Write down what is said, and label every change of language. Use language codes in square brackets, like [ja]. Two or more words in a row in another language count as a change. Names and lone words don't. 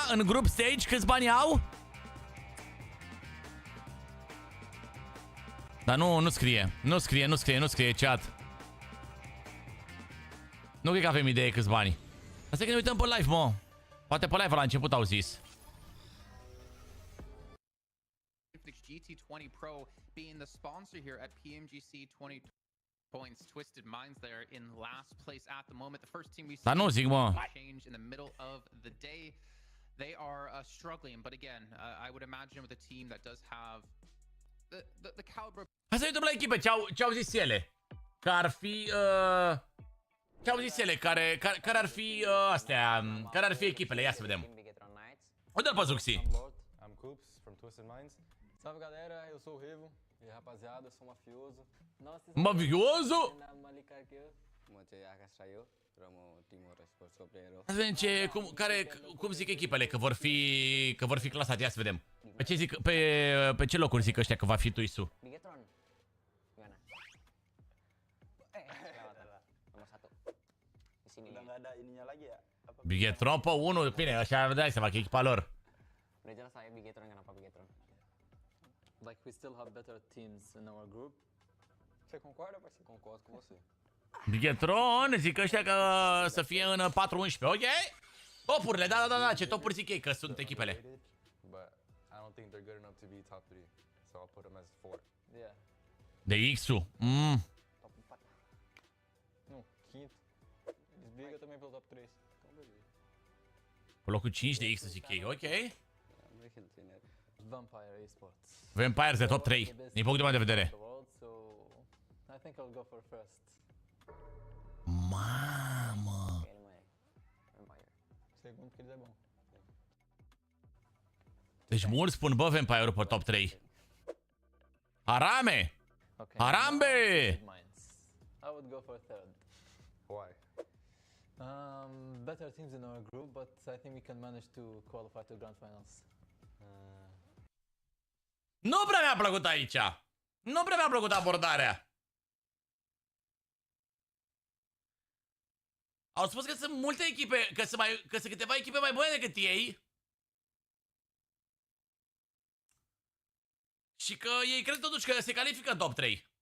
[ro] În [en] group stage [ro] câți bani au? Dar nu scrie. Nu scrie chat. Nu cred că avem idee câți bani. Asta e că ne uităm pe live, mă. Poate pe live la început au zis. [en] GT20 Pro being the sponsor here at PMGC 20 points. Twisted Minds there in last place at the moment. The first team we [ro] Dar nu zic, mă. [en] change in the middle of the day. They are struggling, but again, I would imagine with a team that does have the caliber. [ro] Hai să ne uităm la echipe, ce-au zis ele. Că ar fi... ce-au zis ele, care ar fi astea, care ar fi echipele, ia să vedem. Uite-l pe Zuxi. [en] I'm Coops from Twisted Minds. [pt] Salve galera, eu sou o Revo. E rapaziada, sou mafioso. [ro] Mafioso? Hai să vedem cum zic echipele, că vor fi clasate, ia să vedem. Pe ce zic, pe ce locuri zic ăștia că va fi Tuisu? Bigetron pe 1, bine, așa dai seama că e echipa lor. [en] Like we still have better teams in our group. [pt] Você concorda, parceiro? Concordo com você. [ro] Bigetron, zic ăștia că să fie în 4-11, ok? Topurile, da, ce topuri zic ei că sunt echipele. [en] But I don't think they're good enough to be top 3. So I'll put them as 4. Yeah. [ro] De X-ul. Nu, [pt] quinto. Eles brigam também pelo top 3. [ro] Pe locul 5 de X zic ei, ok? Vampire Esports. Vampires de top 3, din punctul meu de vedere. [en] I think I'll go for first. [ro] Mamă. [pt] Segundo que ele é bom. [ro] Deci mulți spun, bă, Vampire-ul pe top 3. Harame! Harambe! [en] I would go for third. Why? Better teams in our group, but I think we can manage to qualify to grand finals. [ro] Nu prea mi-a plăcut aici. Nu prea mi-a plăcut abordarea. Au spus că sunt multe echipe, că sunt câteva echipe mai bune decât ei. Și că ei cred totuși că se califică în top 3.